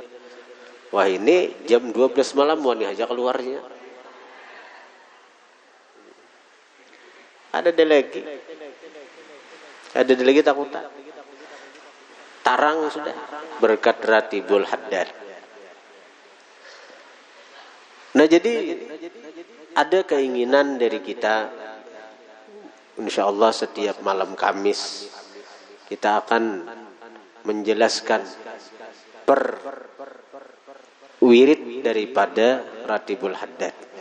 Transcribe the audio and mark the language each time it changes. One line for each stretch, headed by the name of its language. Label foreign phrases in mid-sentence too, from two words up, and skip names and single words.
Banjar: Wah ini jam 12 malam wani aja keluarnya. Ada lagi takutan. Tarang sudah berkat Ratibul Haddad.
Indonesian: Nah jadi ada keinginan dari kita,
Arabic: إن شاء الله
Indonesian: setiap malam Kamis kita akan menjelaskan per wirid daripada Ratibul Haddad.